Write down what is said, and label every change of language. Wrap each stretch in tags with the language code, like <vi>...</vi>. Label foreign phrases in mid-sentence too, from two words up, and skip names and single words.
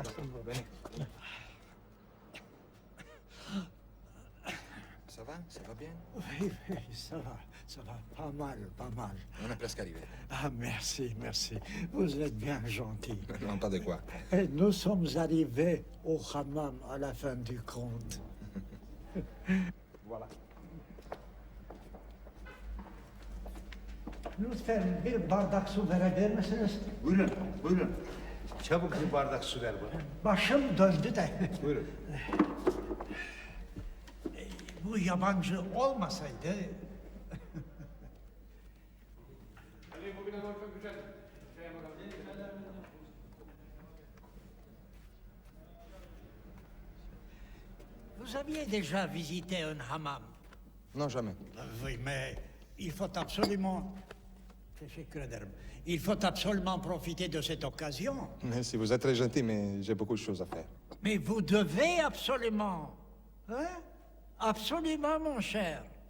<fr>Venez. Ça va? Ça va bien? Oui, ça va. Pas mal, pas mal. On est presque arrivé. Ah, merci, merci. Vous êtes bien gentil. Non, pas de quoi. Et nous sommes arrivés au hammam à la fin du conte. Voilà.</fr> <tr>Lütfen bir bardak su verebilir misiniz? Buyurun, buyurun. Çabuk bir bardak su ver bana. Başım döndü de. Buyurun. Bu yabancı olmasaydı...</tr> <fr>Vous aviez déjà visité un hammam? Non, jamais. Oui, mais il faut absolument...</fr> <tr>Teşekkür ederim.</tr> <fr>Il faut absolument profiter de cette occasion. Merci, vous êtes très gentil, mais j'ai beaucoup de choses à faire. Mais vous devez absolument. Hein? Absolument, mon cher.</fr>